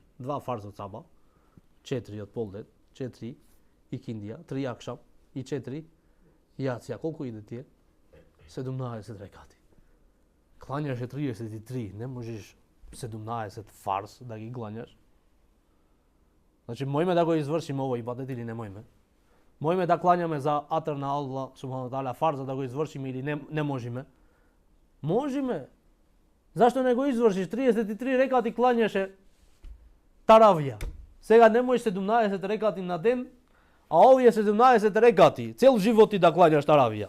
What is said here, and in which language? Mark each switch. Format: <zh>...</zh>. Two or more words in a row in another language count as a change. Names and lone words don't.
<mk>2 фарз од саба, 4 од полден, 4 икиндија, 3 акшам и 4 јација. Колку иде тие? 17 рекати. Клањаше 33, не можеш 17 фарз да ги клањаш. Значи, мојме да го извршиме овој ибадет или не мојме? Мојме да клањаме за атр на</mk> <ar>الله سبحانه تعالى</ar> <mk>фарза да го извршиме или не можеме? Можеме. Зашто не го извршиш? 33 рекати клањаше таравија. Сега не можеш 17 рекати на ден, а овие 17 рекати, цел живот ти да клањаш таравија.</mk>